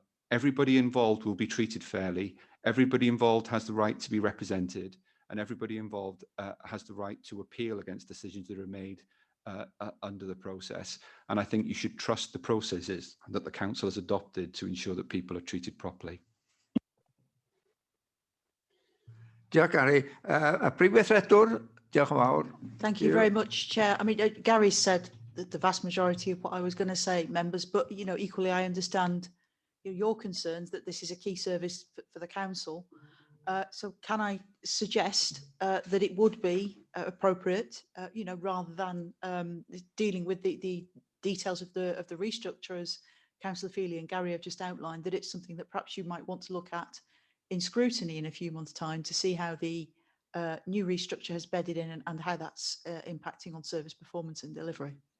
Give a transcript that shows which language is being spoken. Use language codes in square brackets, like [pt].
[en] Everybody involved will be treated fairly. Everybody involved has the right to be represented, and everybody involved has the right to appeal against decisions that are made under the process. And I think you should trust the processes that the council has adopted to ensure that people are treated properly. [cy] Diolch, Gary. A Prif Weithredwr, diolch yn fawr. [en] Thank you very much, Chair. I mean, Gary said that the vast majority of what I was going to say, members, but equally I understand your concerns that this is a key service for the council. So can I suggest that it would be appropriate, rather than dealing with the details of the restructure, as Councillor Feely and Gary have just outlined, that it's something that perhaps you might want to look at in scrutiny in a few months' time to see how the new restructure has bedded in and how that's impacting on service performance and delivery.